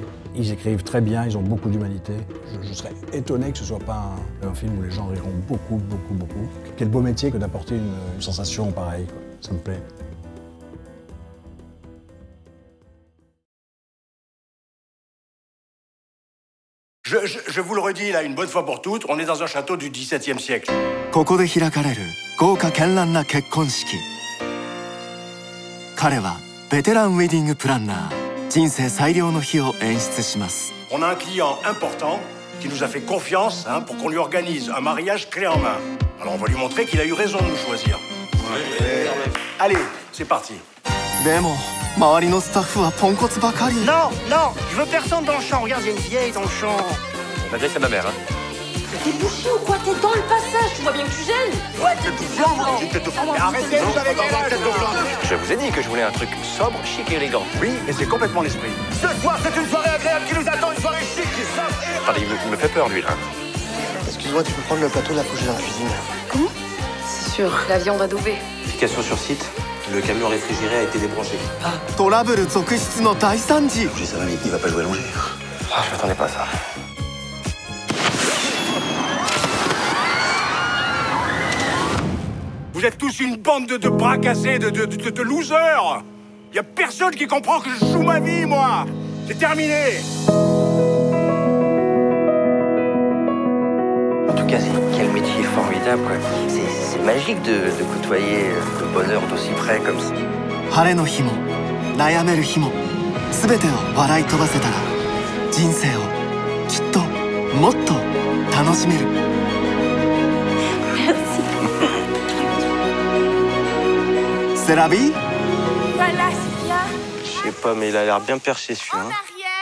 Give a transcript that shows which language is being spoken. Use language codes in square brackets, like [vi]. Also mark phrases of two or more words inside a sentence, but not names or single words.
[fr] Ils écrivent très bien, ils ont beaucoup d'humanité. Je serais étonné que ce ne soit pas un film où les gens riront beaucoup. Quel beau métier que d'apporter une sensation pareille, quoi. Ça me plaît. Je vous le redis là une bonne fois pour toutes, on est dans un château du XVIIe siècle. [ja] ここで開かれる豪華絢爛な結婚式。彼はベテランウェディングプランナー。人生最良の日を演出します。 [fr] On a un client important qui nous a fait confiance pour qu'on lui organise un mariage clé en main. Alors on va lui montrer qu'il a eu raison de nous choisir. Allez, c'est parti. [ja] でも周りのスタッフはポンコツばかり。 [fr] Non, non, je veux personne dans le champ. Regarde, il y a une vieille dans le champ. Malgré c'est ma mère, hein. T'es bouché ou quoi? T'es dans le passage, tu vois bien que tu gênes. Ouais, t'es tout blanc, moi. Mais arrêtez, vous avez quel âge, tête de blanc? Je vous ai dit que je voulais un truc sobre, chic et élégant. Oui, mais c'est complètement l'esprit. Ce soir, c'est une soirée agréable qui nous attend, une soirée chic, ça. Attendez, il me fait peur, lui, là. Excuse-moi, tu peux prendre le plateau de la couche dans la cuisine. Comment? C'est sûr, la viande adoubée. Application sur site, le camion réfrigéré a été débranché. [ja] トラブル続出の大惨事。 [fr] Je dis ça va, mais il va pas jouer allongé. Ah, je m'attendais pas à ça. Vous êtes tous une bande de bras cassés, de losers. Y a personne qui comprend que je joue ma vie, moi. C'est terminé. En tout cas, quel métier formidable, quoi. C'est magique de côtoyer le bonheur d'aussi près comme ça. [ja] 晴れの日も悩める日も全てを笑い飛ばせたら人生をきっともっと楽しめる。 [fr] C'est la vie? Voilà, c'est bien. Je sais pas, mais il a l'air bien perché, celui-là.